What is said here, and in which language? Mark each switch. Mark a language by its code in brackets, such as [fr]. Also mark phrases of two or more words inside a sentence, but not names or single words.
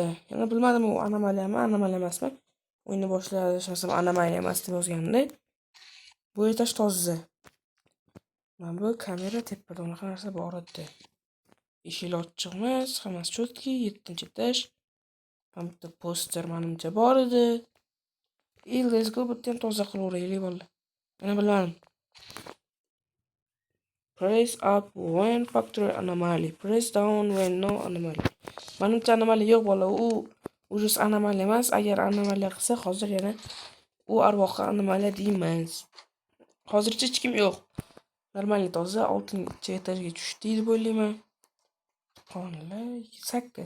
[uz] Yana bilmadim u anomaliyami, anomalya emasmi? O'yinni boshlashim anomalya emas deb yozgandi. Bu etaj toza. Mana bu kamera tepada unaqa narsa bor edi. Eshiklar ochiq emas, hammasi chotki, 7-chi etaj. Mana bitta poster menimcha bor edi. [en] Let's go, [uz] bitta ham toza qilaveraylik bolalar. Mana bilmadim. [en] Press up when factory anomaly. Press down when no anomaly. [uz] Menimcha anomaly yo'q bolalar. U ujus anomaly emas. Agar anomaly qilsa, hozir yana u arvohga anomaly deymiz. Hozircha hech kim yo'q. Normalniy toza 6-chi etajga tushdik deb o'ylayman. Qonlar 8.